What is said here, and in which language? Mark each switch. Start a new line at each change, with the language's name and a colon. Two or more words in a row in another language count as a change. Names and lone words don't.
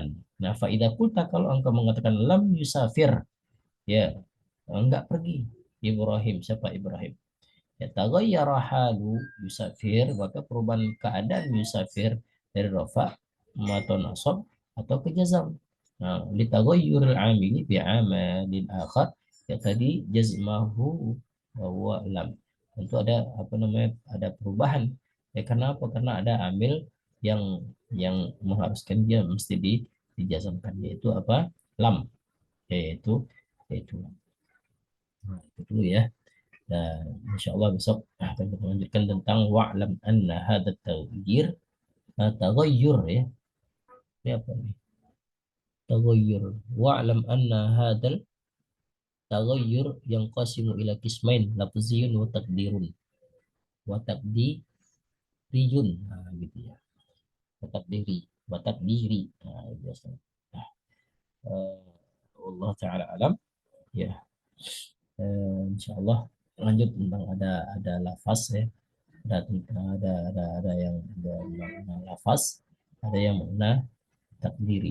Indonesian: Nah,
Arabic: فائدة قلت,
Indonesian: kalau engkau mengatakan
Arabic: لم يسافر,
Indonesian: ya, enggak pergi Ibrahim, siapa Ibrahim, ya,
Arabic: تغير حال يسافر,
Indonesian: maka perubahan keadaan yusafir dari rafa atau nasab atau ke jazam. Nah,
Arabic: لتغير العامل بعامل آخر, ya, tadi جزمه وهو لم,
Indonesian: tentu ada apa namanya, ada perubahan, ya, karena apa? Karena ada amil yang mengharuskan dia mesti dijazamkan, yaitu apa? Lam, yaitu lam. Nah, itu dulu ya. Dan
Arabic: إن شاء الله
Indonesian: besok akan kita lanjutkan tentang
Arabic: واعلم أن هذا تغيير تغير,
Indonesian: ya. Ini apa nih? Taghayyur.
Arabic: واعلم أن هذا التغير yang قسيم إلى قسمين لفظي وتقديري. وتقديري.
Indonesian: Nah, gitu ya.
Arabic: وتقديري وتقديري.
Indonesian: Nah, biasa.
Arabic: Nah, الله تعالى أعلم. Ya. إن شاء الله
Indonesian: lanjut tentang ada lafaz ya, ada yang ada makna lafaz, ada yang makna takdiri.